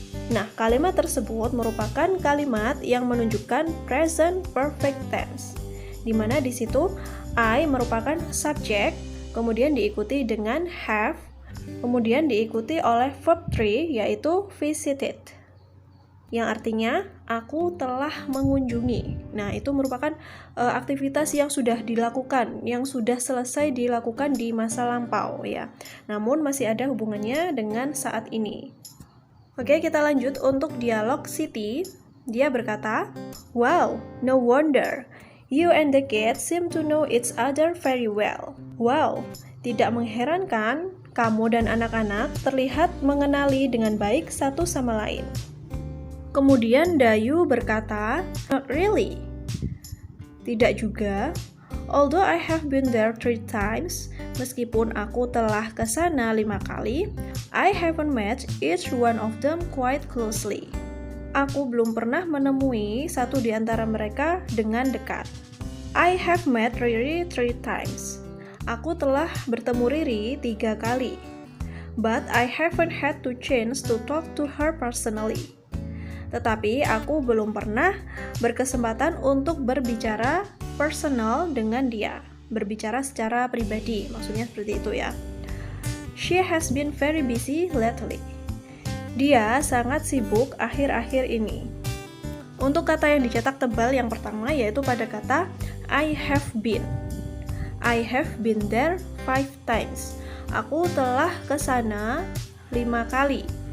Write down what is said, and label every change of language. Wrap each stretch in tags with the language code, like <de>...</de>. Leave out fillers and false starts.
<id>Nah, kalimat tersebut merupakan kalimat yang menunjukkan present perfect tense, di mana di situ I merupakan subjek, kemudian diikuti dengan have, kemudian diikuti oleh verb 3 yaitu visited, yang artinya aku telah mengunjungi. Nah, itu merupakan aktivitas yang sudah dilakukan, yang sudah selesai dilakukan di masa lampau ya. Namun masih ada hubungannya dengan saat ini. Oke, kita lanjut untuk dialog Siti. Dia berkata,</id> <en>"Wow, no wonder. You and the kids seem to know each other very well. Wow, tidak mengherankan, kamu dan anak-anak terlihat mengenali dengan baik satu sama lain."</en> <id>Kemudian Dayu berkata,</id> <en>"Not really."</en> <id>Tidak juga.</id> <en>"Although I have been there 3 times,</en> <id>meskipun aku telah ke sana 5 kali,</id> <en>I haven't met each one of them quite closely."</en> <id>Aku belum pernah menemui satu di antara mereka dengan dekat.</id> <en>I have met Riri 3 times.</en> <id>Aku telah bertemu Riri 3 kali.</id> <en>But I haven't had the chance to talk to her personally.</en> <id>Tetapi aku belum pernah berkesempatan untuk berbicara personal dengan dia. Berbicara secara pribadi, maksudnya seperti itu ya.</id> <en>She has been very busy lately.</en> <id>Dia sangat sibuk akhir-akhir ini. Untuk kata yang dicetak tebal yang pertama yaitu pada kata I have been.</id> <en>I have been there 5 times.</en> <id>Aku telah ke sana 5 kali.</id>